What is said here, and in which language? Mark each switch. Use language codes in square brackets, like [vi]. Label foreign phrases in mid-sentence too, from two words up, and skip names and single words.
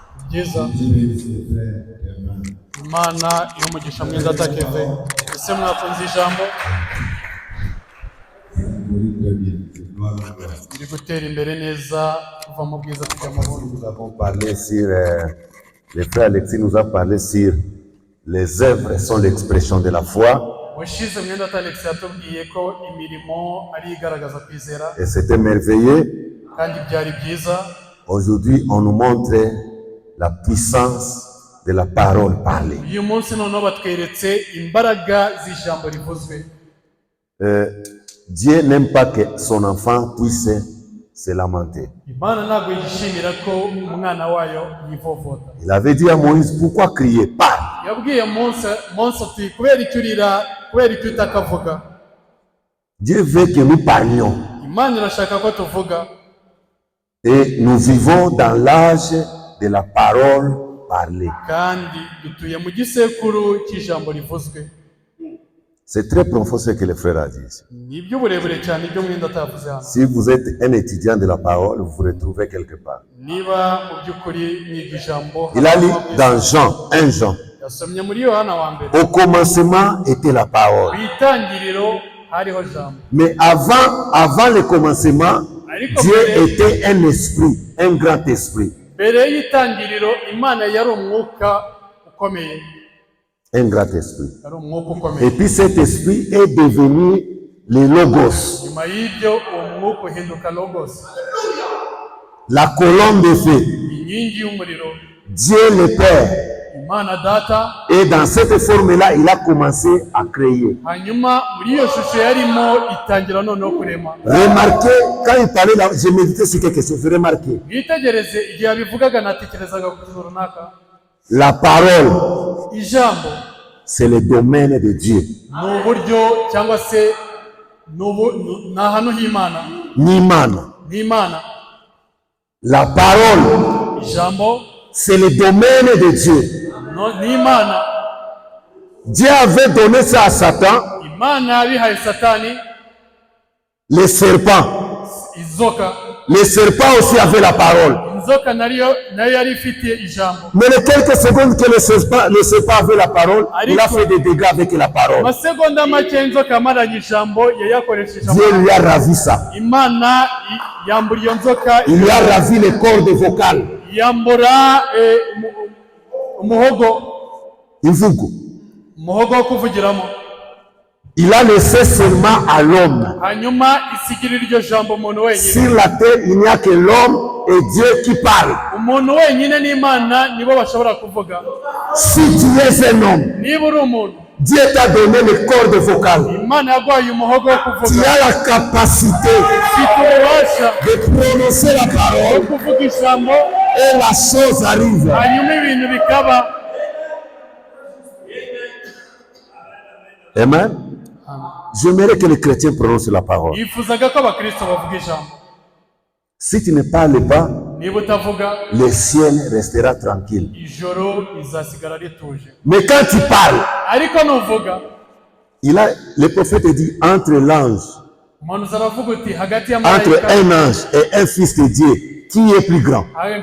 [rw] byiza. Imana y'umugisha mwiza atakeve. Ese mwakunze ijambo? Ndi gutera imbere neza kuva mu bwiza kujya mu bundi. [fr] Nous avons parlé sur, les frères Alexis nous a parlé sur les œuvres sont l'expression de la foi. [rw] Washize mwenda Alex yatubwiye ko imirimo ari igaragaza kwizera. [fr] Et c'était merveilleux. [rw] Kandi byari byiza. [fr] Aujourd'hui, on nous montre la puissance de la parole parlée. [rw] Uyu munsi noneho batweretse imbaraga z'ijambo rivuzwe. [fr] Dieu n'aime pas que son enfant puisse se lamenter. [rw] Imana ntabwo yishimira ko umwana wayo yivovota. [fr] Il avait dit à Moïse, pourquoi crier? Parle. [rw] Yabwiye Mose ati kubera icyo urira, kubera icyo utakavuga. [fr] Dieu veut que nous parlions. [rw] Imana irashaka ko tuvuga. [fr] Et nous vivons dans l'âge de la parole parlée. [rw] Kandi dutuye mu gisekuru cy'ijambo rivuzwe. [fr] C'est très profond ce que les frères a dit. [rw] Nibyo burebure cyane ibyo mwenda atavuze hano. [fr] Si vous êtes un étudiant de la parole, vous vous retrouvez quelque part. [rw] Niba mu by'ukuri mwiga ijambo. [fr] Il a lu dans Jean, 1 Jean. [rw] Yasomye muri Yohana wa mbere. [fr] Au commencement était la parole. [rw] Bitangiriro hariho jambo. [fr] Mais avant le commencement, Dieu était un esprit, un grand esprit. [rw] Mbere y'itangiriro Imana yari umwuka ukomeye. [fr] Un grand esprit. [rw] Yari umwuka ukomeye. [fr] Et puis cet esprit est devenu le logos. [rw] Nyuma y'ibyo umwuka uhinduka logos. [fr] La colonne de feu. [rw] Inkingi y'umuriro. [fr] Dieu le Père. [rw] Imana data. [fr] Et dans cette forme-là, il a commencé à créer. [rw] Hanyuma muri iyo shusho yarimo itangira noneho kurema. [fr] Remarquez, quand il parlait là, j'ai médité sur quelque chose, remarquez. [rw] Mwitegereze igihe abivugaga natekerezaga ku kintu runaka. [fr] La parole, ijambo, c'est le domaine de Dieu. [rw] Ni uburyo cyangwa se ni ahantu h'Imana. N'Imana. [fr] La parole, ijambo, c'est le domaine de Dieu. [rw] N'Imana. [fr] Dieu avait donné ça à Satan. [rw] Imana yabihaye Satani. [fr] Les serpents. [rw] Izoka. [fr] Les serpents aussi avaient la parole. [rw] Izoka nayo yari ifite ijambo. [fr] Mais les quelques secondes que le serpent avait la parole, il a fait des dégâts avec la parole. [rw] Masegonda make inzoka amaranye ijambo yayakoresheje. [fr] Dieu lui a ravi ça. [rw] Imana yambura iyo nzoka. [fr] Il lui a ravi les cordes vocales. [rw] Yambura umuhogo. Imvugo. Umuhogo wo kuvugiramo. [fr] Il a laissé seulement à l'homme. [rw] Hanyuma isigirira iryo jambo umuntu wenyine. [fr] Sur la terre, il n'y a que l'homme et Dieu qui parle. [rw] Umuntu wenyine n'Imana nibo bashobora kuvuga. [fr] Si tu es un homme, [rw] niba uri umuntu, [fr] Dieu t'a donné les cordes vocales. [rw] Imana yaguhaye umuhogo wo kuvuga. [fr] Tu as la capacité de prononcer la parole [rw] kuvuga ijambo [fr] et la chose arrive. [rw] Hanyuma ibintu bikaba. Amen. [fr] J'aimerais que les chrétiens prononcent la parole. Si tu ne parles pas, le ciel restera tranquille. Mais quand tu parles, le prophète dit entre l'ange, entre un ange et un fils de Dieu, qui est plus grand?